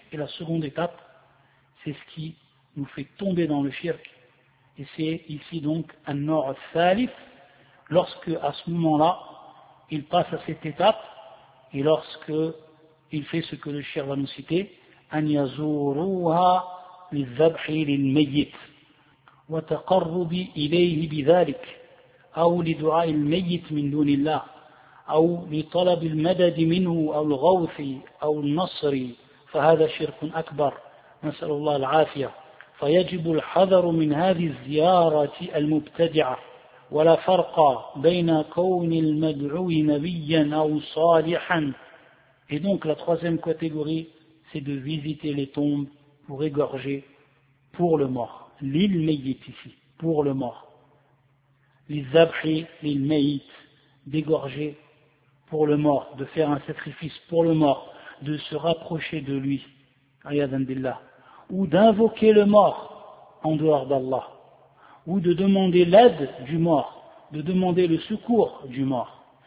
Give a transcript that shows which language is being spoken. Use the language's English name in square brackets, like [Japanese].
[French] Et la seconde étape, c'est ce qui nous fait tomber dans le shirk. Et c'est ici donc an-nawr al-thalith, lorsque à ce moment-là, il passe à cette étape et lorsque il fait ce que le shirk va nous citer, [Arabic] an yazuruha lizabhi lilmayyit. وتقربي إليه بذلك أو لدعاء الميت من دون الله أو لطلب المدد منه أو الغوث أو النصر فهذا شرك أكبر نسأل الله العافية فيجب الحذر من هذه الزيارة المبتدعة ولا فرق بين كون المدعو نبيا أو صالحا. [French] Et donc la troisième catégorie, c'est de visiter les tombes pour égorger pour le mort. L'île Meyit ici, pour le mort. Les Zabhi, l'île Meyit, d'égorger pour le mort, de faire un sacrifice pour le mort, de se rapprocher de lui, Ayyadan Billah, ou d'invoquer le mort en dehors d'Allah, ou de demander l'aide du mort, de demander le secours du mort.